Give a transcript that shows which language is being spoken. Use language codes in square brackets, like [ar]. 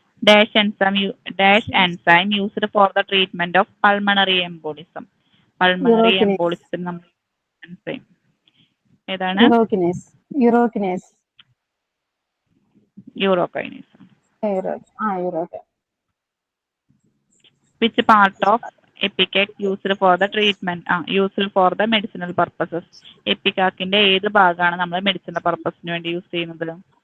[en] Dash enzyme used for the treatment of pulmonary embolism. Pulmonary Urokinase. [ml] embolism നമ്മൾ enzyme ഏതാണ്? യൂറോക്കിനേസ്. യൂറോക്കിനേസ്. യൂറോകൈനേസ്. യൂറോക്കിൻ. [en] Which part of epicac used for the treatment used for the medicinal purposes? [ml] എപ്പിക്കാക്കിന്റെ ഏത് ഭാഗമാണ് നമ്മൾ medicinal പർപ്പസിന് വേണ്ടി use ചെയ്യുന്നത്?